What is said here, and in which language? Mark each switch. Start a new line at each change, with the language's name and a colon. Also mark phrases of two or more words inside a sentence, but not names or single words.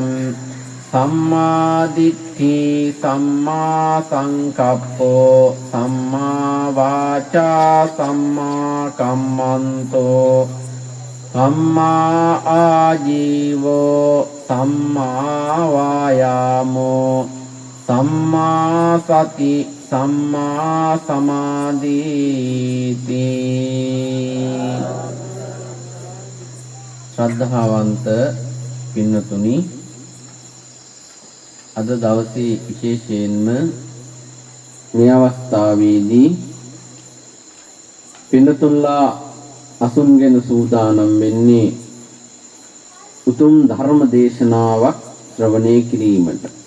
Pali: සම්මා දිට්ඨි සම්මා සංකප්පෝ සම්මා වාචා සම්මා කම්මන්තෝ සම්මා ආජීවෝ සම්මා වායාමෝ සම්මා සති සම්මා සමාධිති.
Sinhala: ශ්‍රද්ධාවන්ත පින්නතුනි, අද දවසේ විශේෂයෙන්ම මේ අවස්ථාවේදී පින්නතුල්ලා අසුන්ගෙන සූදානම් වෙන්නේ උතුම් ධර්ම දේශනාවක් ශ්‍රවණය කිරීමට.